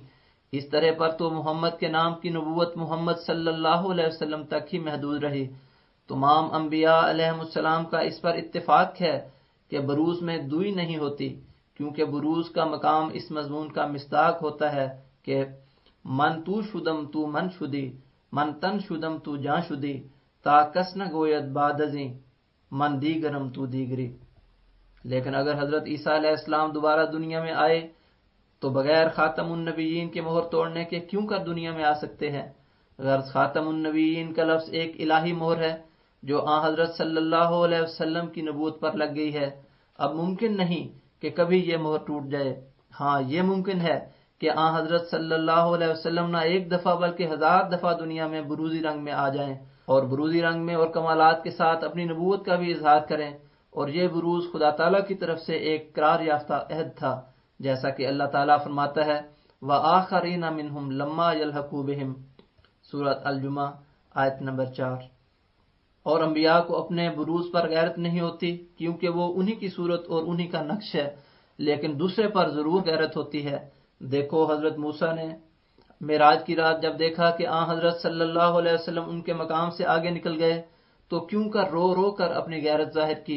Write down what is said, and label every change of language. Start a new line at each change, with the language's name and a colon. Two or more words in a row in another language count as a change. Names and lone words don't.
Urdu: اس طرح پر تو محمد کے نام کی نبوت محمد
Arabic: صلی اللہ علیہ وسلم
Urdu: تک ہی محدود رہی۔ تمام انبیاء
Arabic: علیہ السلام
Urdu: کا اس پر اتفاق ہے کہ بروز میں دوئی نہیں ہوتی، کیونکہ بروز کا مقام اس مضمون کا مصداق ہوتا ہے کہ
Persian: من تو شدم تو من شدی، من تن شدم تو جان شدی، تا کس نہ گوید بعد ازیں، من دیگرم تو دیگری۔
Urdu: لیکن اگر حضرت عیسیٰ
Arabic: علیہ السلام
Urdu: دوبارہ دنیا میں آئے تو بغیر
Arabic: خاتم النبیین
Urdu: کے مہر توڑنے کے کیوں کر دنیا میں آ سکتے ہیں؟ غرض
Arabic: خاتم النبیین
Urdu: کا لفظ ایک الہی مہر ہے جو آن حضرت
Arabic: صلی اللہ علیہ وسلم
Urdu: کی نبوت پر لگ گئی ہے۔ اب ممکن نہیں کہ کبھی یہ مہر ٹوٹ جائے۔ ہاں یہ ممکن ہے کہ آن حضرت
Arabic: صلی اللہ علیہ وسلم
Urdu: نہ ایک دفعہ بلکہ 1000 دفعہ دنیا میں بروزی رنگ میں آ جائیں اور بروزی رنگ میں اور کمالات کے ساتھ اپنی نبوت کا بھی اظہار کریں، اور یہ بروز خدا تعالیٰ کی طرف سے ایک قرار یافتہ عہد تھا، جیسا کہ اللہ تعالیٰ فرماتا ہے
Arabic: وَآخَرِينَ مِنْهُمْ لَمَّا يَلْحَقُوا بِهِمْ،
Urdu: سورۃ الجمعہ آیت نمبر 4۔ اور انبیاء کو اپنے بروز پر غیرت نہیں ہوتی کیونکہ وہ انہی کی صورت اور انہی کا نقش ہے، لیکن دوسرے پر ضرور غیرت ہوتی ہے۔ دیکھو حضرت موسیٰ نے معراج کی رات جب دیکھا کہ آن حضرت
Arabic: صلی اللہ علیہ وسلم
Urdu: ان کے مقام سے آگے نکل گئے تو کیوں کر رو رو کر اپنی غیرت ظاہر کی۔